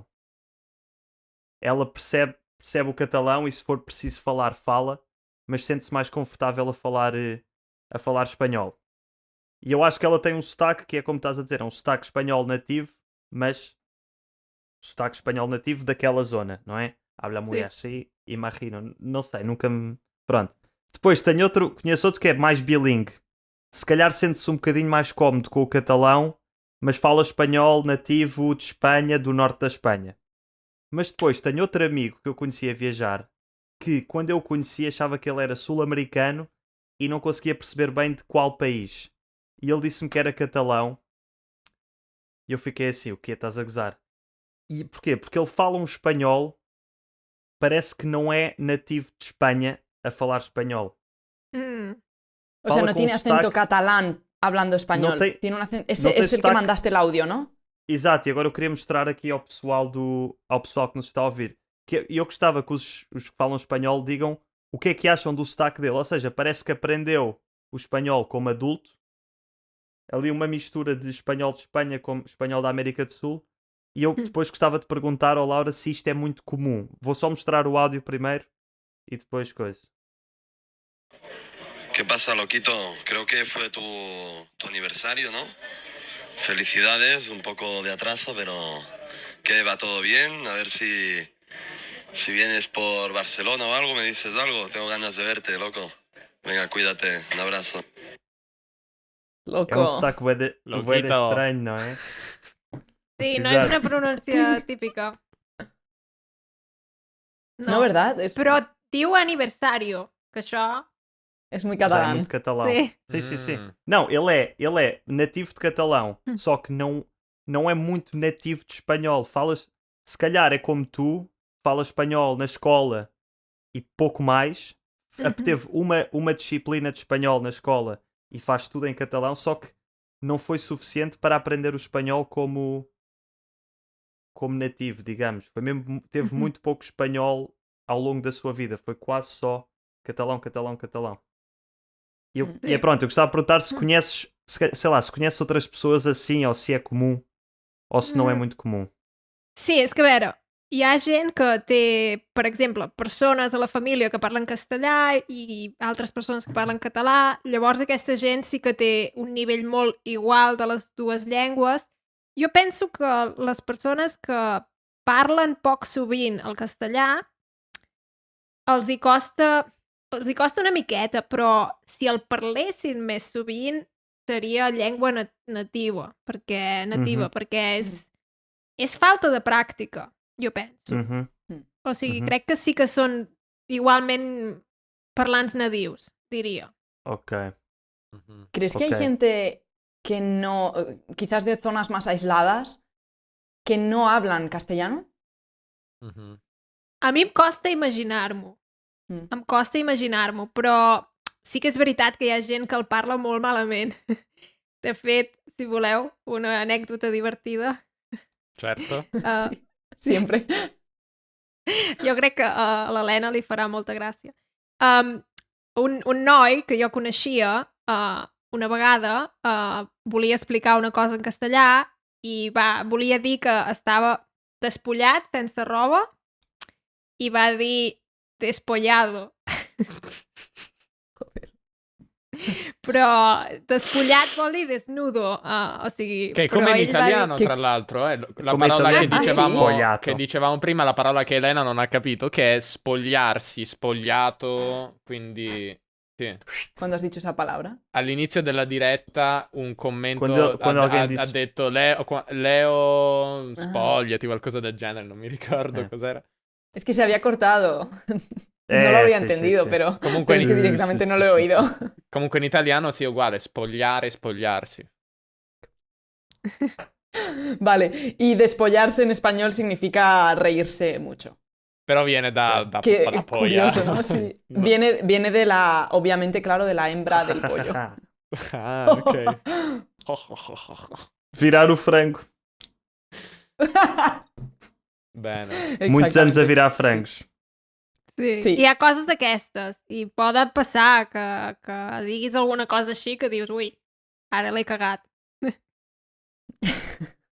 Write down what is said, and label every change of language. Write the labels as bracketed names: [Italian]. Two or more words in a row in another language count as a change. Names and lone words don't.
[Portuguese] Ela percebe o catalão e se for preciso falar, fala, mas sente-se mais confortável a falar espanhol. E eu acho que ela tem um sotaque que é como estás a dizer, é um sotaque espanhol nativo, mas sotaque espanhol nativo daquela zona, não é? [Spanish] Habla muy [Portuguese] Sim. [Spanish] así, imagino. [Portuguese] Não sei, nunca me. Pronto. Depois tenho outro, conheço outro que é mais bilingue. Se calhar sente-se um bocadinho mais cómodo com o catalão, mas fala espanhol nativo de Espanha, do norte da Espanha. Mas depois tenho outro amigo que eu conheci a viajar, que quando eu o conheci achava que ele era sul-americano e não conseguia perceber bem de qual país. E ele disse-me que era catalão. E eu fiquei assim, o quê? Estás a gozar? E porquê? Porque ele fala um espanhol, parece que não é nativo de Espanha a falar espanhol. Mm. [Spanish] O sea, [Portuguese] Fala [Spanish] no [Portuguese] com um [Spanish] tiene acento [Portuguese] sotaque, [Spanish] catalán hablando [Portuguese] não [Spanish] español. [Portuguese] tem, [Spanish] Tiene un acento... [Portuguese] não tem [Spanish] Es el que [Portuguese] sotaque. [Spanish] mandaste el audio, ¿no? [Portuguese] Exato, e agora eu queria mostrar aqui ao pessoal que nos está a ouvir. Que eu gostava que os que falam espanhol digam o que é que acham do sotaque dele. Ou seja, parece que aprendeu o espanhol como adulto. Ali uma mistura de espanhol de Espanha com espanhol da América do Sul. E eu depois gostava de perguntar ao Laura se isto é muito comum. Vou só mostrar o áudio primeiro e depois coisa. [Spanish] ¿Qué pasa, loquito? Creo que fue tu aniversario, ¿no? Felicidades, un poco de atraso, pero que va todo bien. A ver si vienes por Barcelona o algo, me dices algo. Tengo ganas de verte, loco. Venga, cuídate. Un abrazo. [Portuguese] É um [Spanish] Loco. [Portuguese] sotaque bué de [Spanish] Loquito. [Portuguese] estranho, não é? [Catalan] Sí, no és una [Portuguese] Exato. [Catalan] pronúncia típica. [Spanish] No, ¿verdad? Es, [Catalan] Però diu aniversario, que això... [Spanish] es muy [Portuguese] Já é [Spanish] catalán. [Portuguese] muito catalão. [Spanish] Sí. [Portuguese] Sim. Não, ele é nativo de catalão, só que não é muito nativo de espanhol. Falas, se calhar é como tu, fala espanhol na escola e pouco mais. Teve uma disciplina de espanhol na escola e faz tudo em catalão, só que não foi suficiente para aprender o espanhol como nativo, digamos. Foi mesmo, teve muito pouco espanhol ao longo da sua vida. Foi quase só catalão. E é pronto, eu gostava de perguntar se conheces, sei lá, se conheces outras pessoas assim, ou se é comum, ou se não é muito comum. [Catalan] Sí, és que a veure, hi ha gent que té, per exemple, persones a la família que parlen castellà i altres persones que parlen català, llavors aquesta gent sí que té un nivell molt igual de les dues llengües. Jo penso que les persones que parlen poc sovint el castellà els hi costa una miqueta, però si el parlessin més sovint seria llengua nativa, perquè és falta de pràctica, jo penso. Uhum. O sigui, crec que sí que són igualment parlants nadius, diria. Ok. [Spanish] ¿Crees que hay Ok. gente que no, quizás de zonas más aisladas, que no hablan castellano? [Catalan] A mi em costa imaginar-m'ho. Em costa imaginar-m'ho, però sí que és veritat que hi ha gent que el parla molt malament. De fet, si voleu, una anècdota divertida. [Portuguese] Certo. [Spanish] Sí, siempre. [Catalan] Jo crec que a l'Helena li farà molta gràcia. Un noi que jo coneixia una vegada volia explicar una cosa en castellà i volia dir que estava despullat, sense roba, i va dir despollado. Però despullat vol dir desnudo, o sigui... [Italian] Che è come in [Catalan] però ell va dir- [Italian] italiano, tra l'altro, la Come parola che italiano, dicevamo, sì. prima, la parola che Elena non ha capito, che è spogliarsi, spogliato, quindi... Sì. [Spanish] ¿Cuándo has dicho esa palabra? [Italian] All'inizio della diretta un commento [Portuguese] Quando alguém [Italian] ha [Portuguese] disse- [Italian] detto Leo spogliati, qualcosa del genere, non mi ricordo cos'era. [Spanish] Es que se había cortado. No lo había [Italian] sí, [Spanish] entendido, [Italian] sí. [Spanish] pero [Italian] Comunque [Spanish] es que [Italian] sí, [Spanish] directamente [Italian] sí. [Spanish] no lo he oído. [Italian] Comunque in italiano sì, è uguale, spogliare, spogliarsi. [Spanish] Vale, y despollarse en español significa reírse mucho. [Italian] Però viene da [Spanish] Que [Italian] polla. [Spanish] curioso, ¿no? Sí. No. Viene de la, obviamente, claro, de la hembra del pollo. Ah, ok. [Portuguese] Virar o frango. [Italian] Bene. [Portuguese] Muitos anos a virar frangos. [Spanish] Sí. Sí. [Catalan] Hi ha coses d'aquestes i poden passar que diguis alguna cosa així que dius, ui, ara l'he cagat.